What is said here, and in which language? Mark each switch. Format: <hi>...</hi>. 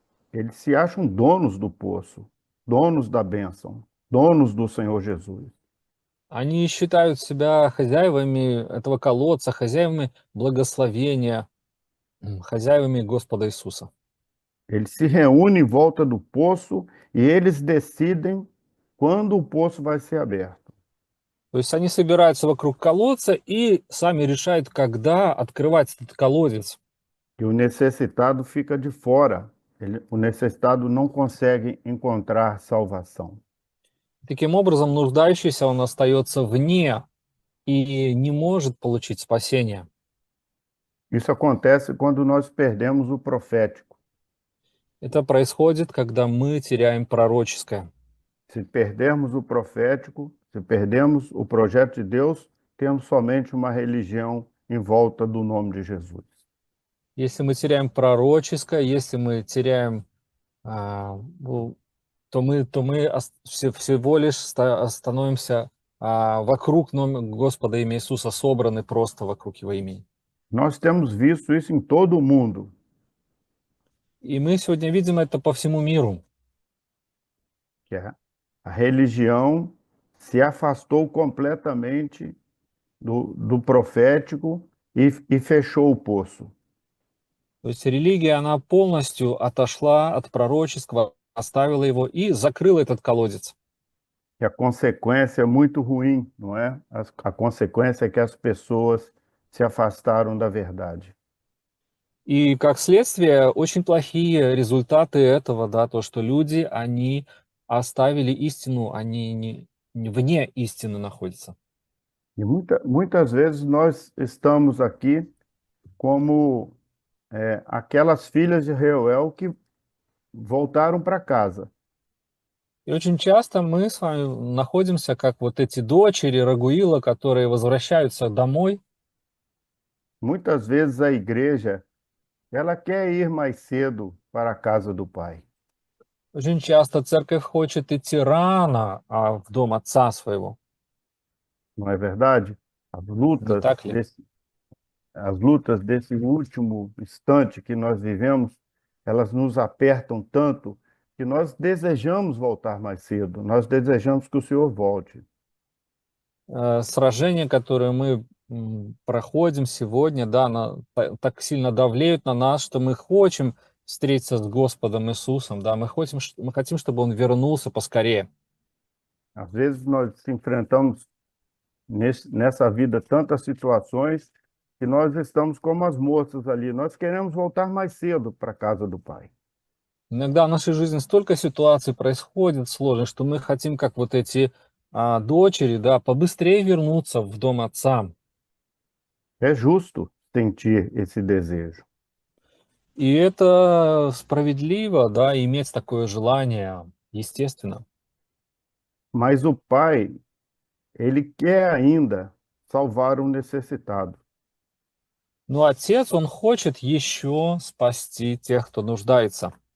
<pt>Eles se acham donos do poço, donos da bênção, donos do Senhor Jesus.</pt> <ru>Они считают себя хозяевами этого колодца, хозяевами благословения, хозяевами Господа Иисуса.</ru> <pt>Eles se reúnem em volta do poço e eles decidem quando o poço vai ser aberto.</pt> <ru>То есть они собираются вокруг колодца и сами решают, когда открывать этот колодец.</ru> <pt>E o necessitado fica de fora. O necessitado não consegue encontrar salvação.</pt> <ru>Таким образом, нуждающийся, он остается вне и не может получить спасение.</ru> <pt>Isso acontece quando nós perdemos o profético.</pt> <ru>Это происходит, когда мы теряем пророческое.</ru> <pt>Se perdermos o profético, se perdemos o projeto de Deus, temos somente uma religião em volta do nome de Jesus.</pt> <ru>Если мы теряем пророческое, если мы теряем, всего лишь становимся вокруг Господа имя Иисуса, собраны просто вокруг Его имени.</ru> <pt>Nós temos visto isso em todo o mundo.</pt> <ru>И мы сегодня видим это по всему миру.</ru> <pt>Que a religião se afastou completamente do profético e fechou o poço.</pt> <ru>То есть религия, она полностью отошла от пророческого, оставила его и закрыла этот колодец.</ru> <pt>E a consequência é muito ruim, não é? A consequência é que as pessoas se afastaram da verdade.</pt> <ru>И как следствие, очень плохие результаты этого, да, то, что люди, они оставили истину, они вне истины находятся.</ru> <pt>E muitas vezes nós estamos aqui como aquelas filhas de Reuel que voltaram para casa.</pt> <ru>И очень часто мы с вами находимся, как вот эти дочери Рагуила, которые возвращаются домой.</ru> <pt>Muitas vezes a igreja, ela quer ir mais cedo para a casa do Pai.</pt> <ru>Очень часто церковь хочет идти рано, в дом отца своего.</ru> <pt>Não é verdade? As</pt> <ru>Не</ru> <pt>lutas</pt> <ru>так ли?</ru> <pt>as lutas desse último instante que nós vivemos, elas nos apertam tanto que nós desejamos voltar mais cedo, nós desejamos que o Senhor volte.</pt> <ru>Сражения, которые мы проходим сегодня, да, так сильно давлеют на нас, что мы хотим встретиться с Господом Иисусом, да, мы хотим, чтобы Он вернулся поскорее.</ru> <pt>Às vezes nós enfrentamos nessa vida tantas situações que nós estamos como as moças ali, nós queremos voltar mais cedo para a casa do Pai.</pt> <ru>Иногда в нашей жизни столько ситуаций происходит сложных, что мы хотим, как вот эти дочери, да, побыстрее вернуться в дом отца.</ru> <pt>É justo sentir esse desejo.</pt> <ru>И это справедливо, да, иметь такое желание, естественно.</ru> <pt>Mas o Pai, ele quer ainda salvar o necessitado.</pt> <ru>Но отец, он хочет еще спасти тех, кто нуждается.</ru>